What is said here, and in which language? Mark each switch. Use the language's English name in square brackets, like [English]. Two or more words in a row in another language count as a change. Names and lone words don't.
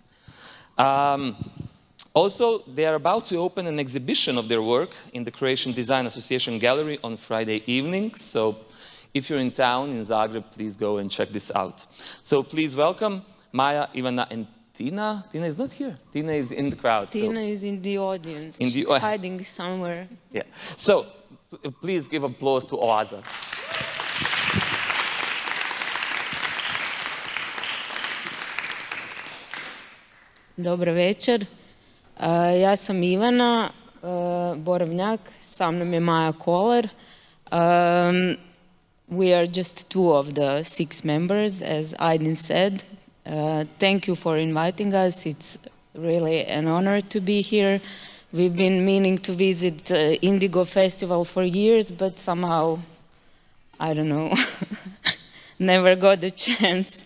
[English] Also, they are about to open an exhibition of their work in the Croatian Design Association Gallery on Friday evening. So if you're in town, in Zagreb, please go and check this out. So please welcome Maja, Ivana, and Tina. Tina is not here. Tina is in the crowd. Tina is in the audience. She's hiding somewhere. Yeah. So, please give applause to Oaza. [Croatian] Dobro večer. Ja sam Ivana Borovnjak, sa mnom je Maja Kolar. [English] We are just 2 of the 6 members, as Aydin said. Thank you for inviting us. It's really an honor to be here. We've been meaning to visit Indigo Festival for years, but somehow, I don't know, never got the chance.